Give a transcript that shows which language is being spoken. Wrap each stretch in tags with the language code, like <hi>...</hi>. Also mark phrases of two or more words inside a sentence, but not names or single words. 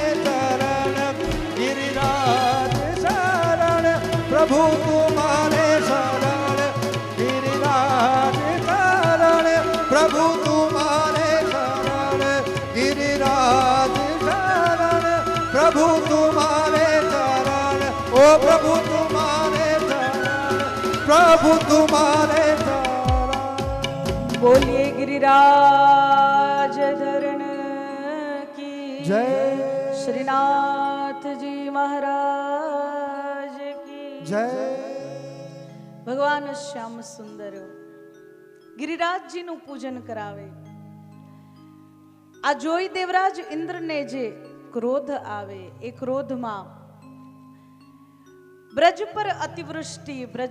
<hi>चरण गिरिराज शरण प्रभु तुम्हारे शरण गिरिराज शरण प्रभु तुम्हारे शरण गिरिराज शरण प्रभु तुम्हारे चरण ओ प्रभु तुम्हारे चरण प्रभु तुम्हारे चरण बोलिए गिरिराज धरण की जय। श्रीनाथ जी महाराज की जय</hi> <gu>ભગવાન શ્યામ સુંદર ગિરિરાજજીનું પૂજન કરાવે. આ જોઈ દેવરાજ ઇન્દ્રને જે ક્રોધ આવે એ ક્રોધમાં બ્રજ પર અતિવૃષ્ટિ બ્રજ</gu>